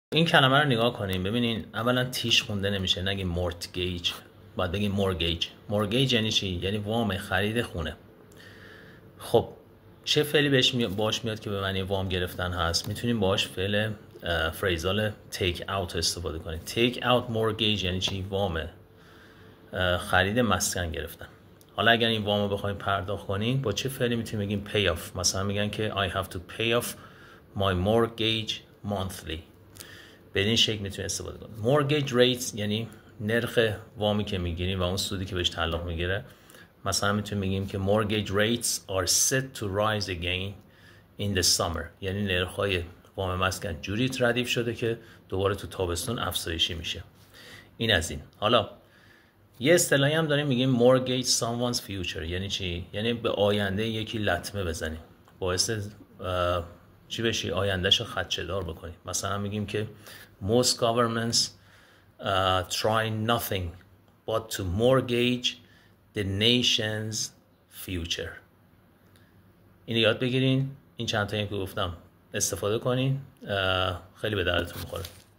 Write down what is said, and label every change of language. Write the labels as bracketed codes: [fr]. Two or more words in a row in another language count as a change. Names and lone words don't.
[fa] این کلمه رو نگاه کنیم ببینین. اولا تیش خونده نمیشه، نگیم مورتگیج، باید بگیم مورگیج. مورگیج یعنی چی؟ یعنی وام خرید خونه. خب چه فعلی باش میاد که به معنی وام گرفتن هست؟ میتونیم باش فعل فریزال [en] take out [fa] استفاده کنیم. [en] take out mortgage [fa] یعنی چی؟ وام خرید مسکن گرفتن. حالا اگر این وام رو بخوایم پرداخت کنیم با چه فعلی میتونیم بگیم [en] pay off؟ [fa] مثلا میگن که [en] I have to pay off my mortgage monthly. [fa] به این شکل میتونیم استفاده کنیم. [en] mortgage rates [fa] یعنی نرخ وامی که میگیریم و اون سودی که بهش تعلق میگیره. مثلا میتونیم بگیم که [en] mortgage rates are set to rise again in the summer، [fa] یعنی نرخ‌های وام مسکن جوری ردیف شده که دوباره تو تابستون افزایشی میشه. این از این. حالا یه اصطلاحی هم داریم میگیم [en] mortgage someone's future. [fa] یعنی چی؟ یعنی به آینده یکی لطمه بزنیم، باعث چی بشی؟ آیندهشو خدشه‌دار بکنیم. مثلا میگیم که [en] most governments try nothing but to mortgage the nation's future. [fa] این یاد بگیرین. این چند تا که گفتم استفاده کنین، خیلی به دردتون میخوره.